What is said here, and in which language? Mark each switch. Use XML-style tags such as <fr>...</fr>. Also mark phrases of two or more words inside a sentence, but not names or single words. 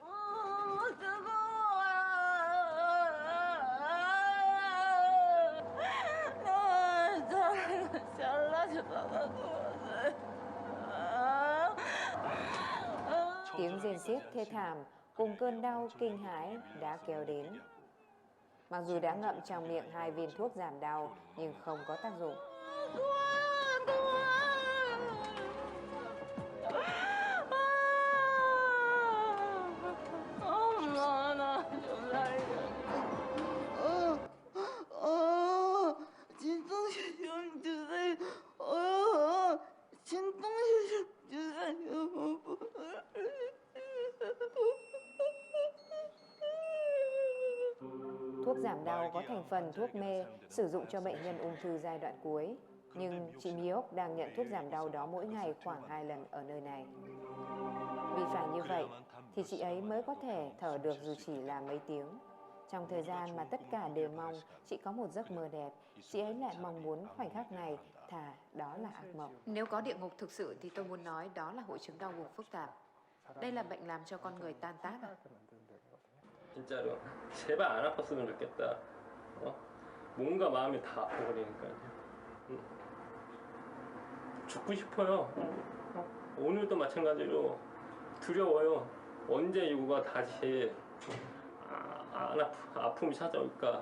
<vi>Tiếng rên xiết thê thảm cùng cơn đau kinh hãi đã kéo đến. Mặc dù đã ngậm trong miệng 2 viên thuốc giảm đau nhưng không có tác dụng.</vi> <ko>진통제 좀 주세요. 진통제 좀 주세요.</ko> <vi>Thuốc giảm đau có thành phần thuốc mê sử dụng cho bệnh nhân ung thư giai đoạn cuối. Nhưng chị Miok đang nhận thuốc giảm đau đó mỗi ngày khoảng 2 lần ở nơi này. Vì phải như vậy thì chị ấy mới có thể thở được dù chỉ là mấy tiếng. Trong thời gian mà tất cả đều mong chị có một giấc mơ đẹp, chị ấy lại mong muốn khoảnh khắc này thà đó là ác mộng. Nếu có địa ngục thực sự thì tôi muốn nói đó là hội chứng đau buồn phức tạp. Đây là bệnh làm cho con người tan tác à?</vi> <ko>진짜로 제발 안 아팠으면 좋겠다. 뭔가 마음이 다 아파버리니까요. 죽고 싶어요. 오늘도 마찬가지로 두려워요. 언제 이거가 다시 아픔이 찾아올까.</ko>